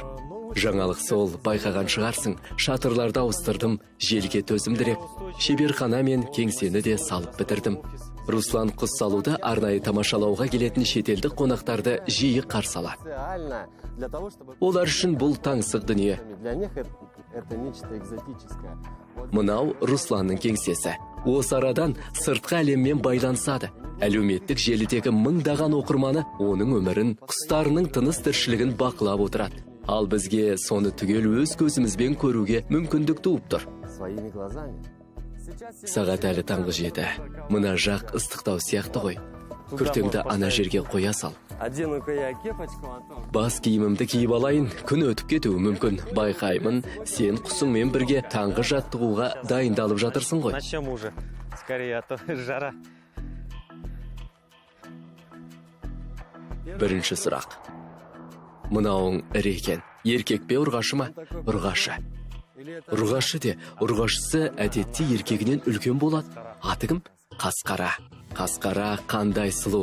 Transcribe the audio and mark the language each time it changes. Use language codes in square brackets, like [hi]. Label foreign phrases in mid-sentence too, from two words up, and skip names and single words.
[kk] Жаңалық сол, байқаған шығарсың, шатырларда ауыстырдым, желге төзімдірек. Шеберхана мен кеңсені де салып бітірдім. Руслан құс салуды арнайы тамашалауға келетін шетелдік қонақтарды жиі қарсы алады. Олар үшін бұл таңсық дүние. [ru] Для них это нечто экзотическое. [kk] Мынау Русланның кеңсесі. Осы арадан сыртқы әлеммен байланысады. Әлеуметтік желідегі мыңдаған оқырманы оның өмірін, құстарының тыныс тіршілігін бақылап отырады. Ал бізге соны түгел өз көзімізбен көруге мүмкіндік туып тұр. [ru] Своими глазами. [kk] Сағат әлі таңғы 7. Мына жақ ыстықтау сияқты ғой. Күртеңді ана жерге қоя сал. [ru] Одену-ка я кепочку, Антон. [kk] Бас киімімді киіп алайын, күн өтіп кетуі мүмкін. Байқаймын, сен құсыңмен бірге таңғы жаттығуға дайындалып жатырсың ғой. [ru] Начнем уже. Скорее, а то жара. [kk] Бірінші сұрақ. Мынауың ірі екен. Еркек пе ұрғашы ма? Ұрғашы. Ұрғашы де, ұрғашысы әдетте еркегінен үлкен болады. Аты кім? Қасқара. Қасқара қандай сұлу.